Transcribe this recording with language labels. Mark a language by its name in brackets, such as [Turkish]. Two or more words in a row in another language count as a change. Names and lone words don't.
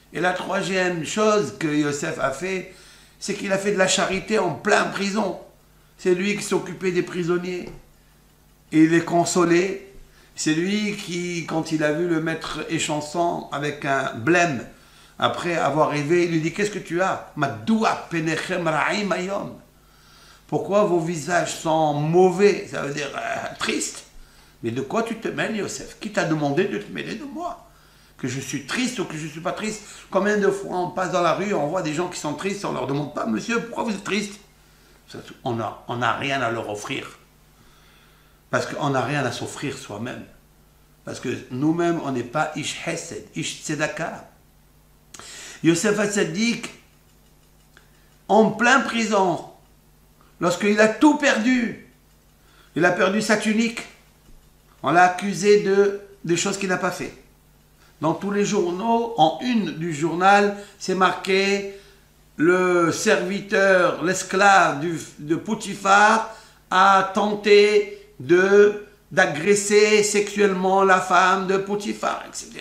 [French] Et la troisième chose que Yosef a fait, c'est qu'il a fait de la charité en plein prison. C'est lui qui s'occupait des prisonniers et les consolait. C'est lui qui, quand il a vu le maître échanson avec un blême, après avoir rêvé, il lui dit: qu'est-ce que tu as? [Hebrew] מדוע פניכם רעים היום. [French] Pourquoi vos visages sont mauvais? Ça veut dire tristes. Mais de quoi tu te mêles, Yosef? Qui t'a demandé de te mêler de moi? Que je suis triste ou que je ne suis pas triste? Combien de fois on passe dans la rue, on voit des gens qui sont tristes, on ne leur demande pas: monsieur, pourquoi vous êtes triste? On n'a rien à leur offrir. Parce qu'on n'a rien à s'offrir soi-même. Parce que nous-mêmes, on n'est pas [Hebrew] איש חסד, איש צדקה. [French] Yosef HaTzadik, en plein prison, lorsqu'il a tout perdu, il a perdu sa tunique, on l'a accusé de choses qu'il n'a pas fait. Dans tous les journaux, en une du journal, c'est marqué: le serviteur, l'esclave de Potiphar a tenté d'agresser sexuellement la femme de Potiphar, etc.